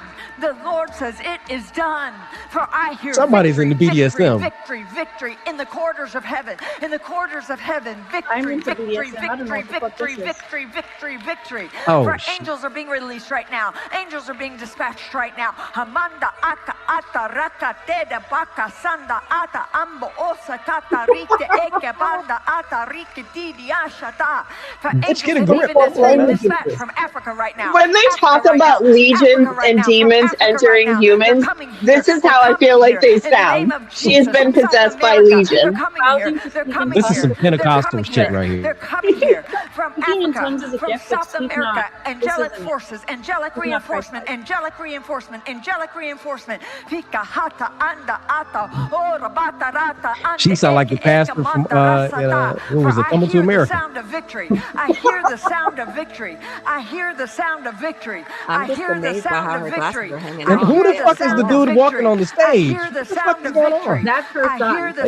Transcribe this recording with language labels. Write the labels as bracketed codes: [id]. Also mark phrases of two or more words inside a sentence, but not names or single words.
[en] The Lord says it is done. For I hear somebody's victory, in the BDSM. victory, victory, victory in the corridors of heaven. In the corridors of heaven, victory, victory, victory, victory, victory, victory, victory. Oh, for angels are being released right now. Angels are being dispatched right now. Hamanda aka ata raka teda baka sanda ata ambo osa kata rite eke banda ata rike didi ashata. For Let's angels get a are grip even on that. dispatched from Africa right now. When they talk about legions and demons entering humans, this is how I feel like they sound. She has been possessed by legion. They're coming here. They're coming This is here. some Pentecostal shit right They're here. coming here. from Speaking in Africa, tongues is a from gift, but South speak America, not. This angelic isn't it. forces, angelic This is not reinforcement, Christ-like. angelic reinforcement, angelic reinforcement. Fika hata anda ata, ora bata rata She ande sound like the eki eka pastor from mata rasata. what For was it, I Coming to hear the America? sound of victory. I hear the sound of victory. I hear the sound of victory. I'm I just hear the amazed by sound how of her glasses victory. are hanging And I off. who hear the the fuck is the sound of dude walking victory. on the I stage? hear the What the fuck sound is of going victory. on? That's her I hear son. the